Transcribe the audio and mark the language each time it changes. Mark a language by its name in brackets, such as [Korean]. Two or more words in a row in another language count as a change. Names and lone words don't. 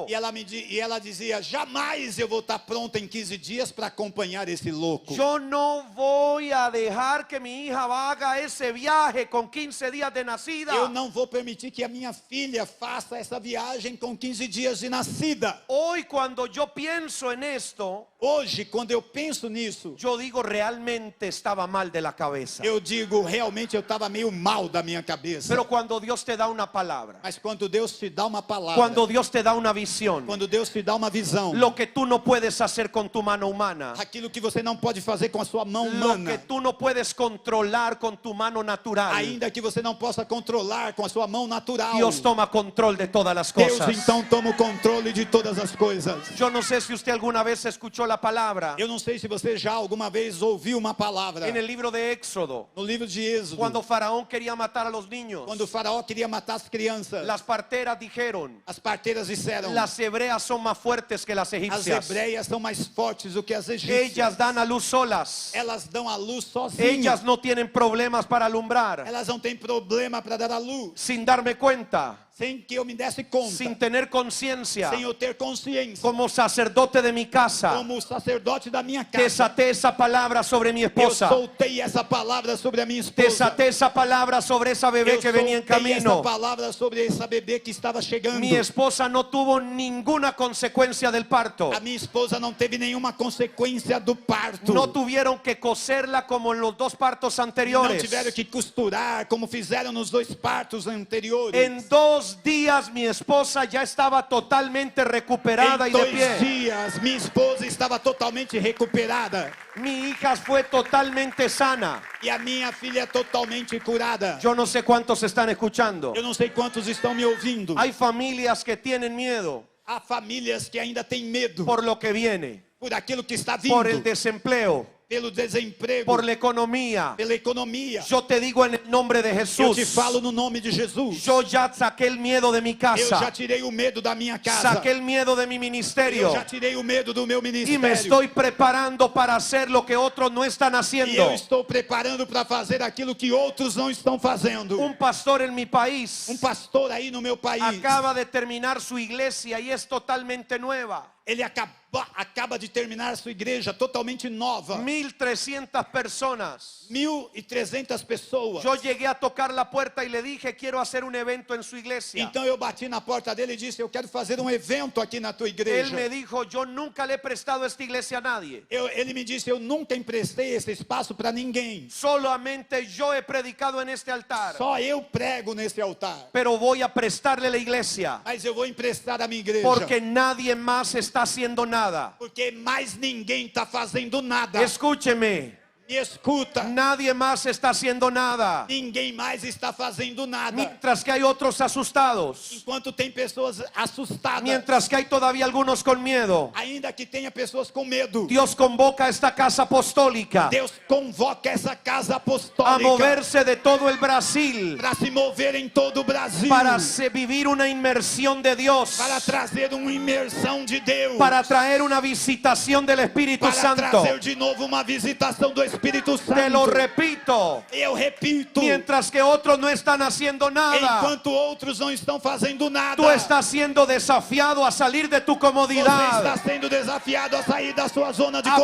[Portuguese] E ela dizia: "Jamais eu vou estar pronta em 15 dias para acompanhar esse louco. [Spanish] Yo no voy a dejar que mi hija haga ese viaje con 15 días de nacida. [Portuguese] Eu não vou permitir que a minha filha faça essa viagem com 15 dias de nascida." [Spanish] Hoy cuando yo pienso en esto, [Portuguese] Hoje, quando eu penso nisso, [Spanish] yo digo, realmente estaba mal de la cabeza. [Portuguese] eu digo, realmente eu estava meio mal da minha cabeça. [Spanish] Pero cuando Dios te da una palabra, [Portuguese] Mas quando Deus te dá uma palavra, [Spanish] cuando Dios te da una visión, [Portuguese] quando Deus te dá uma visão, [Spanish] lo que tú no puedes hacer con tu mano humana, [Portuguese] aquilo que você não pode fazer com a sua mão [Spanish] lo que [Portuguese] humana, [Spanish] tú no puedes controlar con tu mano natural, [Portuguese] ainda que você não possa controlar com a sua mão natural, [Spanish] Dios toma control de todas las [Portuguese] Deus [Spanish] cosas. [Portuguese] então toma o controle de todas as coisas. [Spanish] Yo no sé si usted alguna vez escuchó la palabra [Portuguese] Eu não sei se você já alguma vez ouviu uma palavra [Spanish] en el libro de Éxodo, [Portuguese] no livro de Êxodo, [Spanish] cuando Faraón quería matar a los niños. [Portuguese] quando o faraó queria matar as crianças. [Spanish] Las parteras dijeron, [Portuguese] As parteiras disseram: [Spanish] las hebreas son más fuertes que las [Portuguese] as [Spanish] egipcias. [Portuguese] hebreias são mais fortes do que as egípcias. [Spanish] Ellas dan a luz solas. [Portuguese] Elas dão a luz sozinhas. [Spanish] Ellas no tienen problemas para alumbrar. [Portuguese] Elas não têm problema para dar a luz. [Spanish] Sin darme cuenta, [Portuguese] Sem que eu me desse conta. [Spanish] sin tener conciencia, [Portuguese] Sem eu ter consciência. [Spanish] como sacerdote de mi casa, [Portuguese] Como sacerdote da minha casa. [Spanish] desaté esa palabra sobre mi [Portuguese] Eu [Spanish] esposa. [Portuguese] soltei essa palavra sobre a minha esposa. [Spanish] Desaté esa palabra sobre esa bebé [Portuguese] Eu [Spanish] que venía en [Portuguese] soltei essa [Spanish] camino. [Portuguese] palavra sobre essa bebê que estava chegando. [Spanish] Mi esposa no tuvo ninguna consecuencia del parto. [Portuguese] A minha esposa não teve nenhuma consequência do parto. [Spanish] No tuvieron que coserla como en los dos partos [Portuguese] Não [Spanish] anteriores. [Portuguese] tiveram que costurar como fizeram nos 2 partos anteriores. [Spanish] En 2 días mi esposa ya estaba totalmente recuperada [Portuguese] Em [Spanish] y de [Portuguese] 2 [Spanish] pie. [Portuguese] dias, minha esposa estava totalmente recuperada. [Spanish] Mi hija fue totalmente sana. [Portuguese] E a minha filha totalmente curada. [Spanish] Yo no sé cuántos están escuchando. [Portuguese] Eu não sei quantos estão me ouvindo. [Spanish] Hay familias que tienen miedo [Portuguese] Há famílias que ainda têm medo [Spanish] por lo que viene, [Portuguese] por aquilo que está vindo, [Spanish] por el desempleo, [Portuguese] pelo desemprego, [Spanish] por la economía. [Portuguese] pela economia. [Spanish] Yo te digo en el nombre de [Portuguese] Eu [Spanish] Jesús, [Portuguese] te falo no nome de Jesus. [Spanish] yo ya saqué el miedo de mi [Portuguese] Eu já [Spanish] casa, [Portuguese] tirei o medo da minha casa. [Spanish] saqué el miedo de mi [Portuguese] Eu [Spanish] ministerio [Portuguese] já tirei o medo do meu [Spanish] y me [Portuguese] ministério. [Spanish] estoy preparando para hacer lo que otros no están [Portuguese] E eu [Spanish] haciendo. [Portuguese] estou preparando para fazer aquilo que outros não estão fazendo. [Spanish] Un pastor en mi país [Portuguese] Pastor aí no meu país, [Spanish] acaba de terminar su iglesia y es totalmente nueva. [Portuguese] ele acaba de terminar sua igreja totalmente nova. [Spanish] 1.300 personas. [Portuguese] 1.300 pessoas. [Spanish] Yo llegué a tocar la puerta y le dije, quiero hacer un evento en su iglesia. [Portuguese] Então eu bati na porta dele e disse: eu quero fazer um evento aqui na tua [Spanish] Él [Portuguese] igreja. [Spanish] me dijo, yo nunca le he prestado esta iglesia a nadie. [Portuguese] Ele me disse: eu nunca emprestei esse espaço para ninguém. [Spanish] Solamente yo he predicado en este altar. [Portuguese] Só eu prego nesse altar. [Spanish] Pero voy a prestarle la iglesia. [Portuguese] Mas eu vou emprestar a minha igreja. [Spanish] Porque nadie más está haciendo nada. [Portuguese] Porque mais ninguém está fazendo nada. [Spanish] Escúcheme. [Portuguese] Me escuta. [Spanish] Nadie más está haciendo nada. [Portuguese] Ninguém mais está fazendo nada. [Spanish] Mientras que hay otros asustados. [Portuguese] Enquanto tem pessoas assustadas. [Spanish] Mientras que hay todavía algunos con miedo. [Portuguese] Ainda que tenha pessoas com medo. [Spanish] Dios convoca a esta casa apostólica [Portuguese] Deus convoca essa casa [Spanish] a [Portuguese] apostólica [Spanish] moverse de todo el Brasil [Portuguese] para se mover em todo o Brasil. [Spanish] para vivir una inmersión de Dios, [Portuguese] Para trazer uma imersão de Deus. [Spanish] para traer una visitación del Espíritu [Portuguese] Para [Spanish] Santo. [Portuguese] trazer de novo uma visitação do Espírito Espírito [Spanish] Te lo [Portuguese] Santo. [Spanish] repito. [Portuguese] Eu repito, [Spanish] Mientras que otros no están haciendo nada, [Portuguese] enquanto outros não estão fazendo nada, [Spanish] tú estás siendo desafiado a salir de tu [Portuguese] você está [Spanish] comodidad, [Portuguese] sendo desafiado a sair da sua zona de